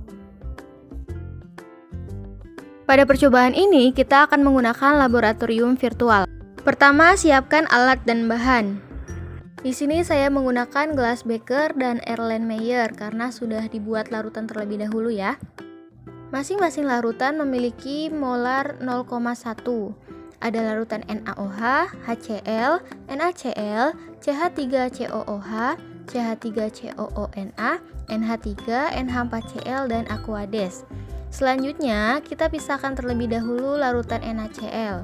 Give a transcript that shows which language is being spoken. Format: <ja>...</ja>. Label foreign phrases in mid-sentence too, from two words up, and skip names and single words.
<id>Pada percobaan ini, kita akan menggunakan laboratorium virtual. Pertama, siapkan alat dan bahan. Di sini saya menggunakan gelas beker dan Erlenmeyer karena sudah dibuat larutan terlebih dahulu ya. Masing-masing larutan memiliki molar 0,1. Ada larutan NaOH, HCl, NaCl, CH3COOH, CH3COONa, NH3, NH4Cl, dan Aquades. Selanjutnya, kita pisahkan terlebih dahulu larutan NaCl.</id>